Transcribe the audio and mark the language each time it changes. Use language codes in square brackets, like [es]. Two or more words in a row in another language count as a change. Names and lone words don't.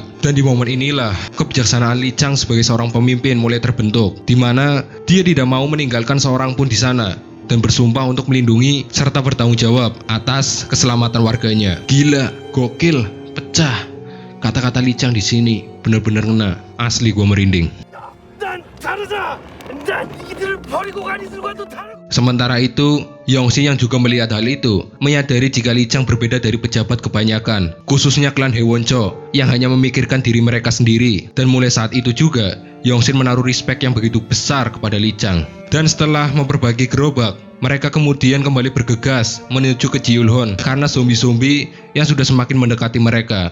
[id] Dan di momen inilah kebijaksanaan Li Chang sebagai seorang pemimpin mulai terbentuk, di mana dia tidak mau meninggalkan seorang pun di sana dan bersumpah untuk melindungi serta bertanggung jawab atas keselamatan warganya. Gila, gokil, pecah. Kata-kata Li Chang di sini benar-benar ngena. Asli gua merinding. [ko] 난 다르다. 난 이들을 버리고 간 이들과도 다르고. [id] Sementara itu, Yongsin yang juga melihat hal itu, menyadari jika Li Chang berbeda dari pejabat kebanyakan, khususnya klan Hewoncho, yang hanya memikirkan diri mereka sendiri. Dan mulai saat itu juga, Yongsin menaruh respek yang begitu besar kepada Li Chang. Dan setelah memperbagi gerobak, mereka kemudian kembali bergegas menuju ke Jiulhon karena zombie-zombie yang sudah semakin mendekati mereka.